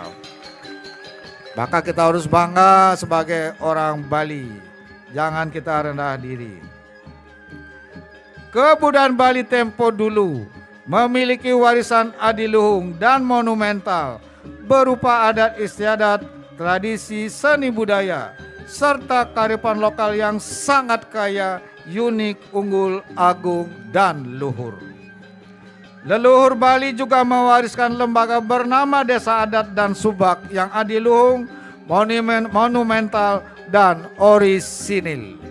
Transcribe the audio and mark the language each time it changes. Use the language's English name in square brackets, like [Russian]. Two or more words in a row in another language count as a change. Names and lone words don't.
[Indonesian] Maka kita harus bangga sebagai orang Bali. Jangan kita rendah diri. Kebudayaan Bali Tempo Dulu memiliki warisan adiluhung dan monumental berupa adat istiadat, tradisi, seni budaya, serta kearifan lokal yang sangat kaya, unik, unggul, agung, dan luhur. Leluhur Bali juga mewariskan lembaga bernama Desa Adat dan Subak yang adiluhung, monumental, dan orisinil.